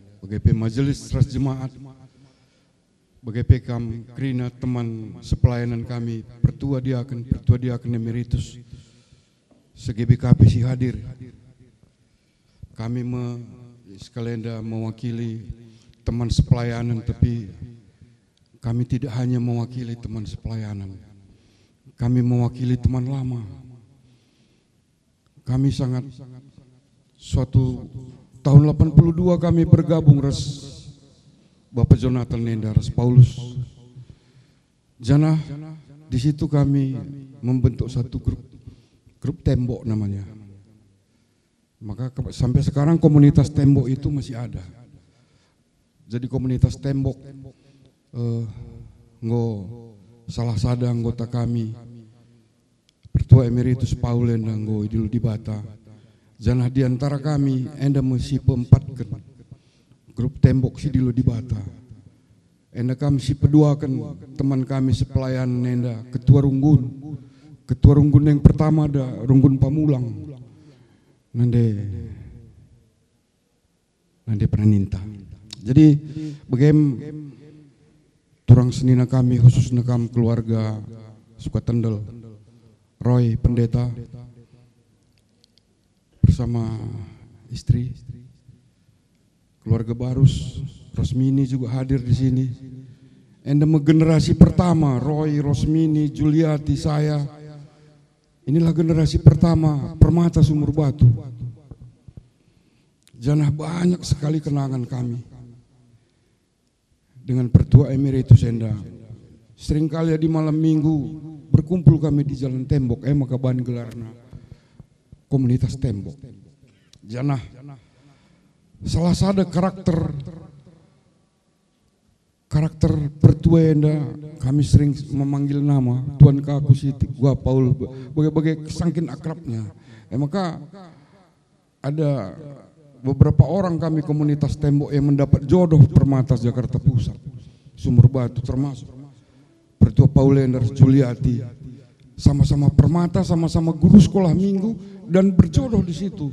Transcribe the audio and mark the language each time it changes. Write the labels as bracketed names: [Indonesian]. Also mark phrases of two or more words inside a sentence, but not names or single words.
[Indonesian] BGP Majelis Ras Jemaat, BGP Kam Krina, teman sepelayanan kami, Pertua Diaken Emeritus, se-GBKP si hadir. Kami sekalian mewakili teman sepelayanan, tapi kami tidak hanya mewakili teman sepelayanan, kami mewakili teman lama. Kami sangat, suatu tahun 82 kami bergabung Ras Bapak Jonathan Nenda, Ras Paulus Janah. Di situ kami membentuk satu grup tembok namanya. Maka sampai sekarang komunitas tembok itu masih ada. Jadi komunitas tembok salah sada anggota kami Pertua Emeritus Paulen [Batak Karo] nggo idul [Indonesian] di Bata. Janah di antara kami enda mesti pempatkan grup tembok si dilu di Bata. [Batak Karo] Enda kami si peduakan teman kami sepelayan enda ketua runggun. [Indonesian] Ketua runggun yang pertama ada Runggun Pamulang. Nande Praninta. Jadi bagaimana turang senina kami khususnya kami keluarga Sukatendel, Roy pendeta bersama istri, keluarga Barus, Rosmini juga hadir di sini. Endem generasi pertama, Roy, Rosmini, Juliati, saya. Inilah generasi pertama Permata Sumur Batu. Janah banyak sekali kenangan kami dengan Pertua Emeritus Enda. Seringkali di malam minggu berkumpul kami di Jalan Tembok, [Batak Karo] maka ban gelarna komunitas tembok. [Indonesian] Janah salah satu karakter Pertua Enda, kami sering memanggil nama Tuan Kaku Siti, gua Paul, bagai sangkin akrabnya. Maka ada beberapa orang kami komunitas tembok yang mendapat jodoh Permata Jakarta Pusat, Sumur Batu, termasuk Pertua Paulender Juliati, sama-sama Permata, sama-sama guru sekolah minggu dan berjodoh di situ.